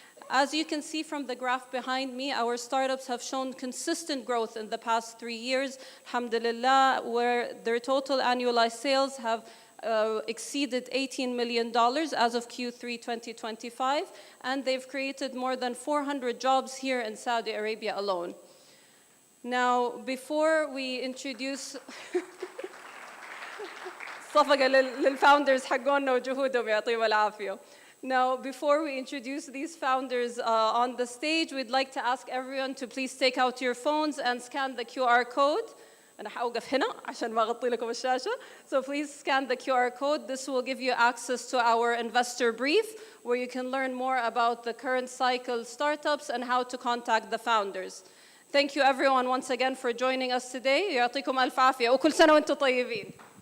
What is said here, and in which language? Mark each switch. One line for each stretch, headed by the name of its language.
English: As you can see from the graph behind me, our startups have shown consistent growth in the past 3 years, alhamdulillah, where their total annualized sales have exceeded $18 million as of Q3 2025, and they've created more than 400 jobs here in Saudi Arabia alone. Now, before we introduce
Arabic: صفقة للfounders حقونا وجهودهم يعطيهم العافية.
English: Now, before we introduce these founders on the stage, we'd like to ask everyone to please take out your phones and scan the QR code.
Arabic: أنا حأوقف هنا عشان ما أغطي لكم الشاشة.
English: So please scan the QR code. This will give you access to our investor brief, where you can learn more about the current cycle startups and how to contact the founders. Thank you everyone once again for joining us today.
Arabic: يعطيكم ألف عافية وكل سنة وأنتم طيبين.